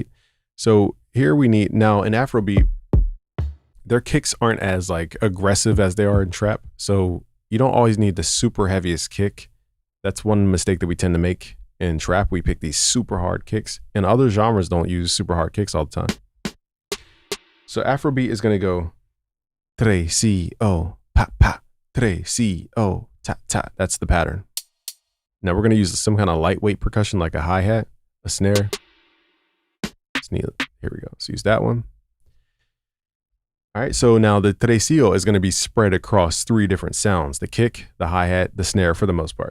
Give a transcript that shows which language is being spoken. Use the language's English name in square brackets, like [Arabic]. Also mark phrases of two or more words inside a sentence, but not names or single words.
[English] So here we need, now in Afrobeat, their kicks aren't as like aggressive as they are in trap. So you don't always need the super heaviest kick. That's one mistake that we tend to make in trap. We pick these super hard kicks, and other genres don't use super hard kicks all the time. So Afrobeat is going to go tre, si, o, pa, pa, tre, si, o, ta, ta. That's the pattern. Now we're going to use some kind of lightweight percussion like a hi-hat, a snare. Here we go. Let's use that one. All right, so now the tresillo is going to be spread across 3 different sounds: the kick, the hi-hat, the snare for the most part.